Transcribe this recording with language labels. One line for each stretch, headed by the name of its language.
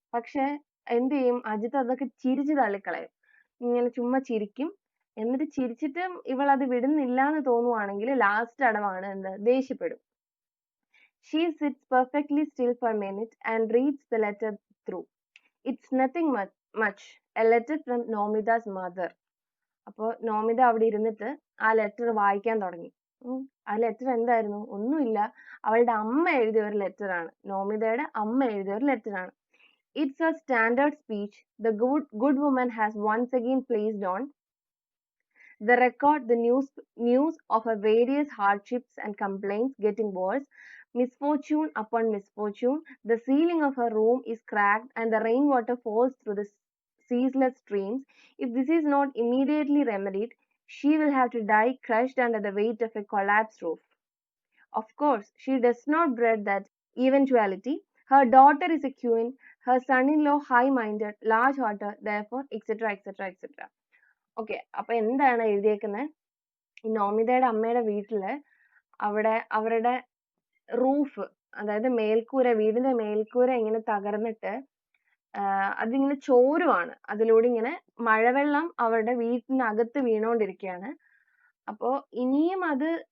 Malayalam: പക്ഷെ എന്ത് ചെയ്യും, അജിത്ത് അതൊക്കെ ചിരിച്ച് തള്ളിക്കളയും. ഇങ്ങനെ ചുമ്മാ ചിരിക്കും. എന്നിട്ട് ചിരിച്ചിട്ട് ഇവൾ അത് വിടുന്നില്ല എന്ന് തോന്നുവാണെങ്കിൽ ലാസ്റ്റ് അടവാണ് എന്ത്, ദേഷ്യപ്പെടും.
English: She sits perfectly still for a minute and reads the letter through. It's nothing much, a letter from Nomida's mother.
Malayalam: അപ്പോൾ നോമിത അവിടെ ഇരുന്നിട്ട് ആ ലെറ്റർ വായിക്കാൻ തുടങ്ങി. ആ ലെറ്റർ എന്തായിരുന്നു? ഒന്നുമില്ല, അവളുടെ അമ്മ എഴുതിയ ഒരു ലെറ്റർ ആണ്. നോമിതയുടെ അമ്മ എഴുതിയ ഒരു ലെറ്റർ ആണ്.
English: It's a standard speech the good woman has once again placed on the record, the news of her various hardships and complaints getting worse, misfortune upon misfortune. The ceiling of her room is cracked and the rainwater falls through the ceaseless streams. If this is not immediately remedied, she will have to die crushed under the weight of a collapsed roof. Of course, she does not dread that eventuality. Her daughter is a queen, her son-in-law high-minded, large-hearted, therefore, etc., etc., etc.
Malayalam: Okay, അപ്പൊ എന്താണ് എഴുതിയേക്കുന്നത്? ഈ നോമിതയുടെ അമ്മയുടെ വീട്ടില് അവിടെ അവരുടെ roof, അതായത് മേൽക്കൂര, വീടിന്റെ മേൽക്കൂര ഇങ്ങനെ തകർന്നിട്ട് അതിങ്ങനെ ചോരുവാണ്. അതിലൂടെ ഇങ്ങനെ മഴവെള്ളം അവരുടെ വീട്ടിനകത്ത് വീണോണ്ടിരിക്കുകയാണ്. അപ്പോ ഇനിയും അത്